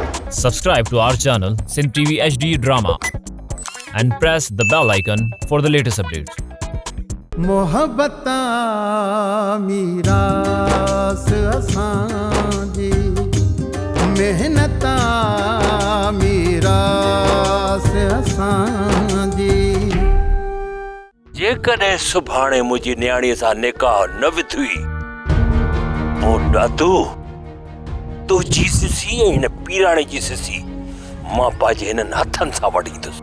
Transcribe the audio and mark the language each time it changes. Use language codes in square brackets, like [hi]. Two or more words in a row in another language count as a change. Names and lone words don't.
[en] Subscribe to our channel Sindh TV HD Drama and press the bell icon for the latest updates. [sd] मोहब्बता मीरास असांजी मेहनता मीरास असांजी जेकॾहिं सुभाणे मुंहिंजी न्याणीअ सां निकाह न विधुई पोइ ॾादू तुंहिंजी सिसी ऐं हिन पीराणे जी सिसी मां पंहिंजे हिननि हथनि सां वढींदुसि।